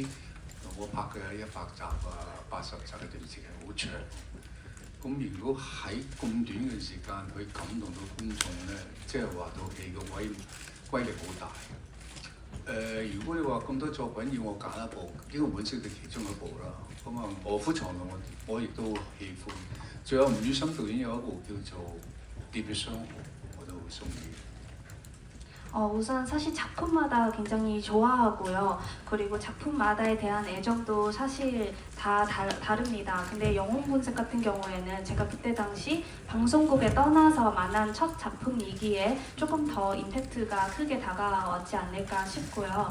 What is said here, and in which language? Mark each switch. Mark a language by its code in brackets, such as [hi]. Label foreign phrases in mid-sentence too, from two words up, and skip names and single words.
[yue] 我拍嘅100集80集嘅電視劇好長，咁如果喺咁短嘅時間去感動到觀眾咧，即係話套戲嘅威力好大。如果你話咁多作品要我揀一部，英雄本色嘅其中一部啦。咁卧虎藏龍我亦都喜歡，仲有吳宇森導演有一部叫做《喋血雙雄》，我都好中意。 [ko] 우선 사실 작품마다 굉장히 좋아하고요. 그리고 작품마다에 대한 애정도 사실 다 다릅니다. 근데 영웅본색 같은 경우에는 제가 그때 당시 방송국에 떠나서 만난 첫 작품이기에 조금 더 임팩트가 크게 다가왔지 않을까 싶고요.